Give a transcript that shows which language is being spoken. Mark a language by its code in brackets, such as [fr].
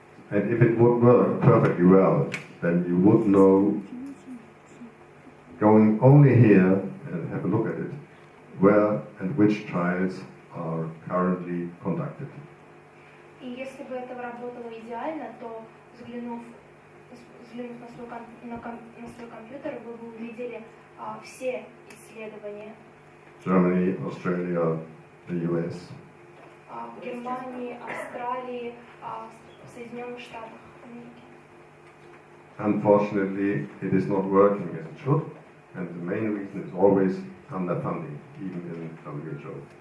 [en] And if it would work perfectly well, then you would know, going only here and have a look at it, where and which trials are currently conducted. [ru] И если бы это работало идеально, то взглянув на свой компьютер, вы бы увидели все исследования. [en] Germany, Australia, the US. [ru] В Германии, Австралии, в Соединенных Штатах Америки. [en] Unfortunately, it is not working as it should, and the main reason is always underfunding, even in WHO.